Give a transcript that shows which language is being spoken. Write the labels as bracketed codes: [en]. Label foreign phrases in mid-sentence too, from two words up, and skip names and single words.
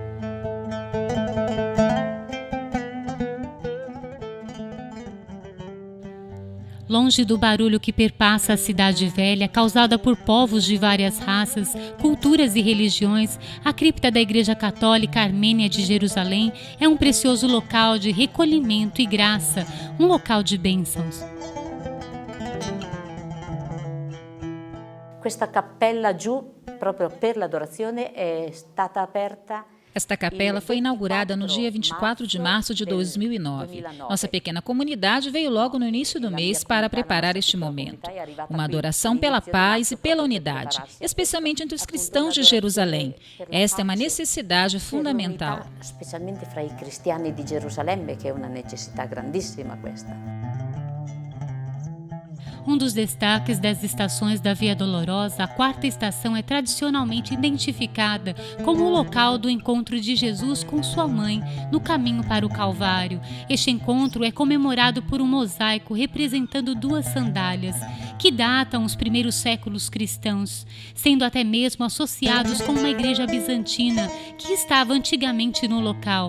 [pt] Longe do barulho que perpassa a cidade velha, causada por povos de várias raças, culturas e religiões, a cripta da Igreja Católica Armênia de Jerusalém é um precioso local de recolhimento e graça, um local de bênçãos. [it] Questa cappella giù, proprio per l'adorazione, è stata aperta. [pt] Esta capela foi inaugurada no dia 24 de março de 2009. Nossa pequena comunidade veio logo no início do mês para preparar este momento. Uma adoração pela paz e pela unidade, especialmente entre os cristãos de Jerusalém. Esta é uma necessidade fundamental. [it] Especialmente fra i cristiani di Gerusalemme, che è una necessità grandissima questa. [pt] Um dos destaques das estações da Via Dolorosa, a quarta estação é tradicionalmente identificada como o local do encontro de Jesus com sua mãe no caminho para o Calvário. Este encontro é comemorado por um mosaico representando duas sandálias, que datam os primeiros séculos cristãos, sendo até mesmo associados com uma igreja bizantina que estava antigamente no local.